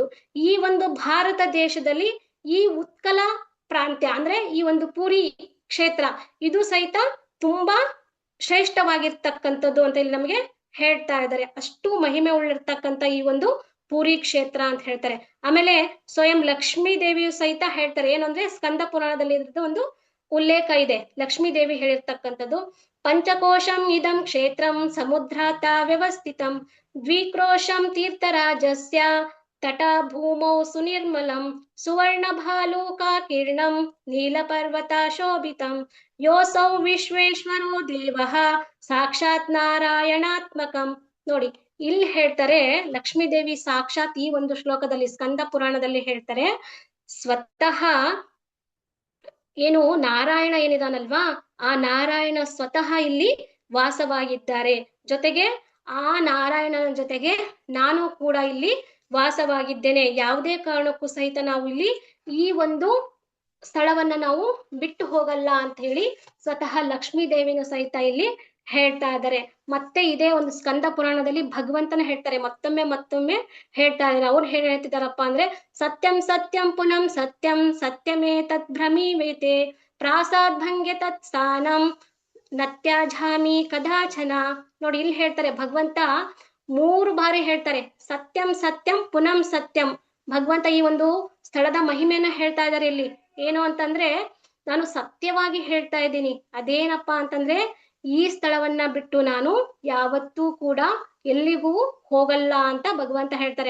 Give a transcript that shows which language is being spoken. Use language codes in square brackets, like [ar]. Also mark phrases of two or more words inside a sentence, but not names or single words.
[kn] ಈ ಒಂದು ಭಾರತ ದೇಶದಲ್ಲಿ ಈ ಉತ್ಕಲ ಪ್ರಾಂತ್ಯ ಅಂದ್ರೆ ಈ ಒಂದು ಪುರಿ ಕ್ಷೇತ್ರ ಇದು ಸಹಿತ ತುಂಬಾ ಶ್ರೇಷ್ಠವಾಗಿರ್ತಕ್ಕಂಥದ್ದು ಅಂತ ಇಲ್ಲಿ ನಮಗೆ ಹೇಳ್ತಾ ಇದ್ದಾರೆ. ಅಷ್ಟು ಮಹಿಮೆ ಉಳ್ಳಿರ್ತಕ್ಕಂಥ ಈ ಒಂದು ಪೂರಿ ಕ್ಷೇತ್ರ ಅಂತ ಹೇಳ್ತಾರೆ. ಆಮೇಲೆ ಸ್ವಯಂ ಲಕ್ಷ್ಮೀ ದೇವಿಯು ಸಹಿತ ಹೇಳ್ತಾರೆ ಏನಂದ್ರೆ ಸ್ಕಂದ ಪುರಾಣದಲ್ಲಿ ಇದ್ರದ್ದು ಒಂದು ಉಲ್ಲೇಖ ಇದೆ. ಲಕ್ಷ್ಮೀ ದೇವಿ ಹೇಳಿರ್ತಕ್ಕಂಥದ್ದು [sa] ಪಂಚಕೋಶಂ ಇದಂ ಕ್ಷೇತ್ರಂ ಸಮುದ್ರಾತ ವ್ಯವಸ್ಥಿತಂ ದ್ವಿಕ್ರೋಶಂ ತೀರ್ಥರಾಜಸ್ಯ ತಟ ಭೂಮೌ ಸುನಿರ್ಮಲಂ ಸುವರ್ಣ ಭಾಲೂಕಾಕೀರ್ಣಂ ನೀಲಪರ್ವತ ಶೋಭಿತಂ ಯೋಸೌ ವಿಶ್ವೇಶ್ವರೋ ದೇವಃ ಸಾಕ್ಷಾತ್ ನಾರಾಯಣಾತ್ಮಕಂ. [kn] ನೋಡಿ ಇಲ್ಲಿ ಹೇಳ್ತಾರೆ ಲಕ್ಷ್ಮೀ ದೇವಿ ಸಾಕ್ಷಾತ್ ಈ ಒಂದು ಶ್ಲೋಕದಲ್ಲಿ ಸ್ಕಂದ ಪುರಾಣದಲ್ಲಿ ಹೇಳ್ತಾರೆ ಸ್ವತಃ ಏನು ನಾರಾಯಣ ಏನಿದಾನಲ್ವಾ ಆ ನಾರಾಯಣ ಸ್ವತಃ ಇಲ್ಲಿ ವಾಸವಾಗಿದ್ದಾರೆ. ಜೊತೆಗೆ ಆ ನಾರಾಯಣನ ಜೊತೆಗೆ ನಾನು ಕೂಡ ಇಲ್ಲಿ ವಾಸವಾಗಿದ್ದೇನೆ. ಯಾವುದೇ ಕಾರಣಕ್ಕೂ ಸಹಿತ ನಾವು ಇಲ್ಲಿ ಈ ಒಂದು ಸ್ಥಳವನ್ನ ನಾವು ಬಿಟ್ಟು ಹೋಗಲ್ಲ ಅಂತ ಹೇಳಿ ಸ್ವತಃ ಲಕ್ಷ್ಮೀ ದೇವಿನ ಸಹಿತ ಇಲ್ಲಿ ಹೇಳ್ತಾ ಇದ್ದಾರೆ. ಮತ್ತೆ ಇದೇ ಒಂದು ಸ್ಕಂದ ಪುರಾಣದಲ್ಲಿ ಭಗವಂತನ ಹೇಳ್ತಾರೆ, ಮತ್ತೊಮ್ಮೆ ಹೇಳ್ತಾ ಇದ್ದಾರೆ. ಅವ್ರು ಹೇಳ್ತಿದಾರಪ್ಪ ಅಂದ್ರೆ [sa] ಸತ್ಯಂ ಸತ್ಯಂ ಪುನಂ ಸತ್ಯಂ ಸತ್ಯಮೇ ತತ್ ಭ್ರಮೀವೇತೆ ಪ್ರಾಸಾದ್ಭಂಗ್ಯ ತತ್ ಸ್ಥಾನಂ ನತ್ಯಾಜಾಮಿ ಕದಾಚನ. [kn] ನೋಡಿ ಇಲ್ಲಿ ಹೇಳ್ತಾರೆ ಭಗವಂತ 3 ಬಾರಿ ಹೇಳ್ತಾರೆ [sa] ಸತ್ಯಂ ಸತ್ಯಂ ಪುನಂ ಸತ್ಯಂ. [kn] ಭಗವಂತ ಈ ಒಂದು ಸ್ಥಳದ ಮಹಿಮೆಯನ್ನ ಹೇಳ್ತಾ ಇದ್ದಾರೆ ಇಲ್ಲಿ. ಏನು ಅಂತಂದ್ರೆ ನಾನು ಸತ್ಯವಾಗಿ ಹೇಳ್ತಾ ಇದ್ದೀನಿ. ಅದೇನಪ್ಪಾ ಅಂತಂದ್ರೆ ಈ ಸ್ಥಳವನ್ನ ಬಿಟ್ಟು ನಾನು ಯಾವತ್ತೂ ಕೂಡ ಎಲ್ಲಿಗೂ ಹೋಗಲ್ಲ ಅಂತ ಭಗವಂತ ಹೇಳ್ತಾರೆ.